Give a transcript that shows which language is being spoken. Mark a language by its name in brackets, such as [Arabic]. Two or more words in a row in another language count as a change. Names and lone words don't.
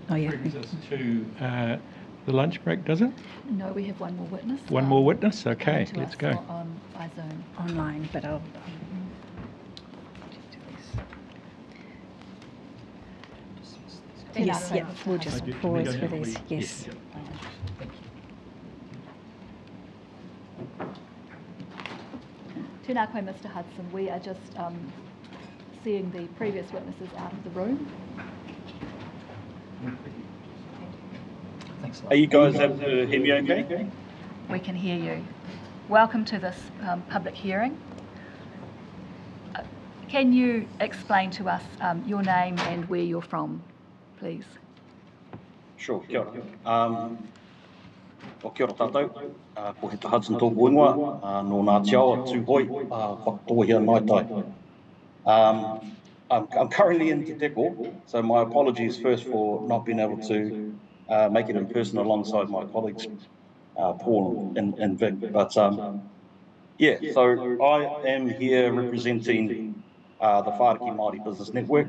[English] Brings us to the lunch break, does it? No, we have one more witness. One more witness? Okay, let's go. By Zoom. online, but I'll... Yes, yeah, we'll just pause for these. Yes. [Māori] Tēnā koe, [English] Mr. Hudson. We are just seeing the previous witnesses out of the room. Are you guys able to hear me okay? We can hear you. Welcome to this public hearing. Can you explain to us your name and where you're from, please? Sure, [Māori] kia ora. O kia ora tātou, ko he Hudson tōku ingoa, no Ngāti awa tūhoi, whakatohia nai tai. [English] I'm currently in Te Teko, so my apologies first for not being able to make it in person alongside my colleagues, Paul and Vic. But yeah, so I am here representing the Whātua Māori Business Network.